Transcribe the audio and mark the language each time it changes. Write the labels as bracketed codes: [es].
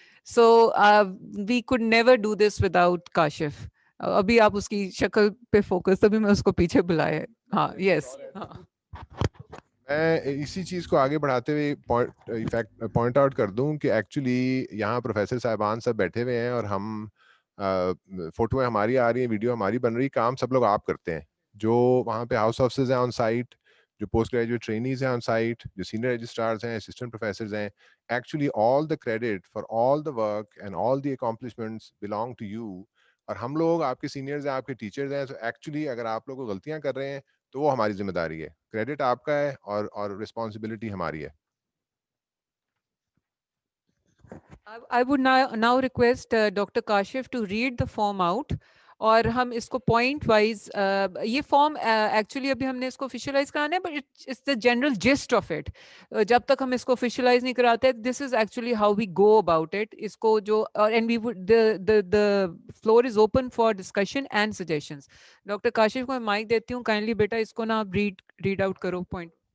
[en] So we could never do this without Kashif. [ur] ابھی آپ اس کی شکل پہ فوکس, تبھی میں اس کو پیچھے بلایا. ہاں, یس, ہاں. میں اسی چیز کو آگے بڑھاتے ہوئے پوائنٹ آؤٹ کر دوں کہ ایکچولی یہاں پروفیسر صاحبان سب بیٹھے ہوئے ہیں, اور ہم فوٹویں ہماری آ رہی ہیں, ویڈیو ہماری بن رہی, کام سب لوگ آپ کرتے ہیں. جو وہاں پہ ہاؤس آفسرز ہیں آن سائٹ, جو پوسٹ گریجویٹ ٹرینیز ہیں آن سائٹ, جو سینئر رجسٹرارز ہیں, اسسٹنٹ پروفیسرز ہیں, [en] Actually all the credit for all the work and all the accomplishments belong to you. [ur] اور ہم لوگ آپ کے سینئرز ہیں, آپ کے ٹیچرز ہیں. تو ایکچولی اگر آپ لوگ غلطیاں کر رہے ہیں تو وہ ہماری ذمہ داری ہے, کریڈٹ آپ کا ہے اور رسپانسبلٹی ہماری ہے. [en] I would now request Dr. Kashif to read the form out, [ur] اور ہم اس کو پوائنٹ وائز یہ فارم ایکچولی ابھی ہم نے اس کو آفیشیلائز کرانا ہے [en] But it's the general gist of it. [ur] جب تک ہم اس کو آفیشیلائز نہیں کراتے [en] This is actually how we go about it. [ur] اس کو جو [en] And we the floor is open for discussion and suggestions. [ur] Doctor Kashif کو میں مائک دیتی ہوں. کائنڈلی بیٹا اس کو نا آپ ریڈ آؤٹ کرو پوائنٹ.